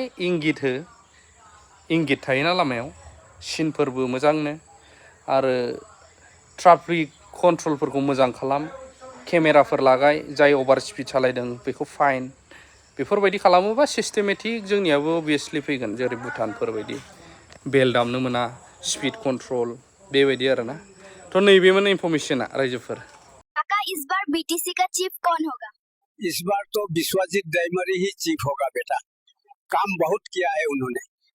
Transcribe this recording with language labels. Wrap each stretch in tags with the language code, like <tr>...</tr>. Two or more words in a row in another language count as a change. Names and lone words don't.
<brx>इंगित थायोना लामायाव सिनफोरबो मोजांनो आरो ट्राफिक कन्ट्रलफोरखौ मोजां खालाम केमेराफोर लागाय जाय</brx> <en>over speed</en> <brx>सालायदों बेखौ फाइन बेफोरबायदि खालामोबा सिस्टेमेटिक जोंनियाबो अभियासलि फैगोन जेरै भुटानफोर बायदि बेल दामनो मोना</brx> <en>speed control</en> <brx>बेबायदि आरोना थ' नैबेमोन इनफरमेशना रायजोफोर</brx> <hi>काका इस बार बीटीसी का चीफ कौन होगा? इस बार तो बिस्वजित दैमारी ही चीफ होगा बेटा काम बहुत किया है उन्होंने</hi>